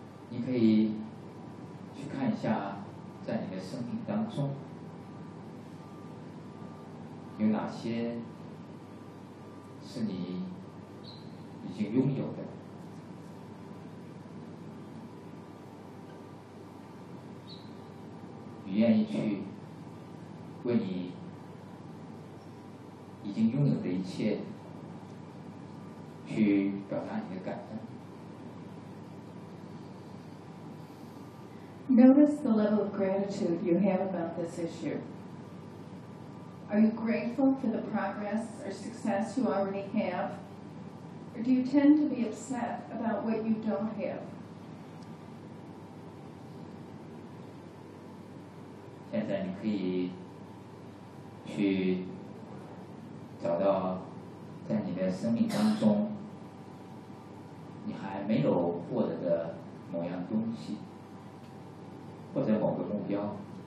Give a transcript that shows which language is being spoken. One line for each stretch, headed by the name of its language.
English: Now, you can
Chinese: 去看一下，在你的生命当中有哪些是你已经拥有的，你愿意去为你已经拥有的一切去表达你的感恩。
English: Notice the level of gratitude you have about this issue. Are you grateful for the progress or success you already have? Or do you tend to be upset about what you don't have?
Chinese: 现在你可以去找到在你的生命当中你还没有获得的某样东西或者某个目标，